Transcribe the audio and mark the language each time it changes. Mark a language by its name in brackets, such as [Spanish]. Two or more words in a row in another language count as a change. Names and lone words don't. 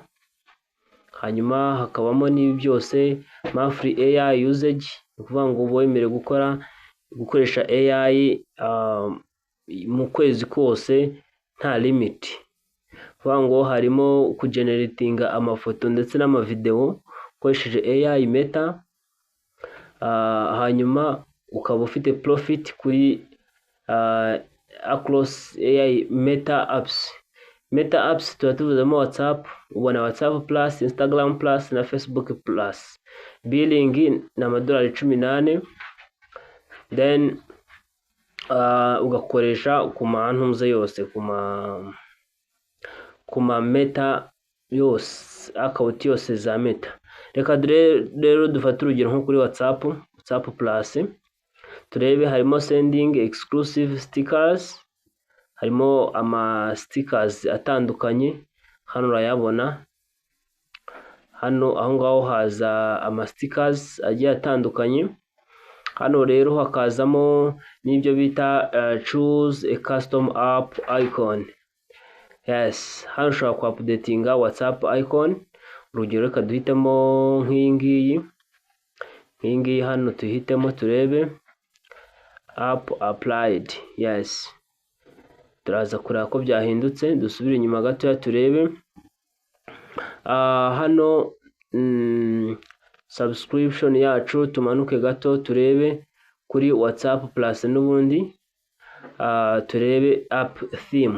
[Kinyarwanda] Hanyuma hakabamo n'ibi byose [English] monthly AI usage, [Kinyarwanda] ukuvuga ngo wemerewe gukoresha AI mu kwezi kose nta limit. Kuvuga ngo harimo kugeneratinga amafoto ndetse n'amavideo ukoresheje AI Meta. Hanyuma ukaba ufite profit kuri [English] across AI Meta apps. [Kinyarwanda] Meta apps tuba tuvuzemo WhatsApp, ubona WhatsApp Plus, Instagram Plus na Facebook Plus. Billing na $18, then ugakoresha ku mantuze yose, ku ma Meta yose, account yose za Meta. Reka rero dufate urugero nko kuri WhatsApp Plus, turebe harimo [English] sending exclusive stickers, [Kinyarwanda] harimo ama stickers atandukanye. Hano urayabona, hano aho ngaho haza ama stickers agiye atandukanye. Hano rero hakazamo n'ibyo bita [English] choose a custom app icon. [Kinyarwanda] Yes, hano ushobora ku-updatinga WhatsApp icon. Urugero reka duhitemo nk'iyi ngiyi, hano tuhitemo turebe [English] app applied. [Kinyarwanda] Yes, turaza kureba ko byahindutse. Dusubire inyuma gato turebe hano subscription yacu, tumanuke gato turebe kuri WhatsApp Plus n'ubundi turebe [English] app theme.